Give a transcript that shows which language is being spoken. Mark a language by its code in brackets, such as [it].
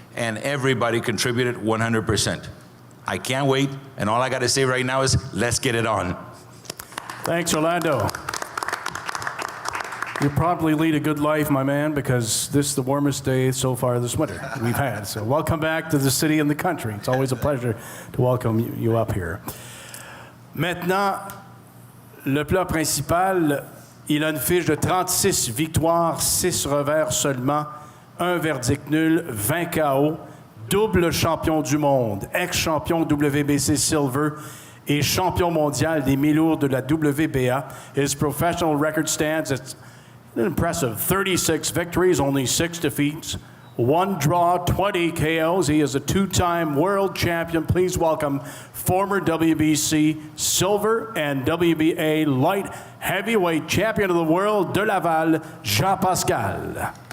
[en] And everybody contributed 100%. I can't wait, and all I got to say right now is, let's get it on. Thanks, Orlando. You probably lead a good life, my man, because this is the warmest day so far this winter we've had. So welcome back to the city and the country. It's always a pleasure to welcome you up here. [fr] Maintenant, le plat principal, il a une fiche de 36 victoires, 6 revers seulement, 1 verdict nul, 20 KO, double champion du monde, ex-champion WBC Silver et champion mondial des mi-lourds de la WBA. [en] His professional record stands at an impressive 36 victories, only 6 defeats, 1 draw, 20 KOs. He is a 2-time world champion. Please welcome former WBC Silver and WBA light heavyweight champion of the world de Laval, Jean Pascal.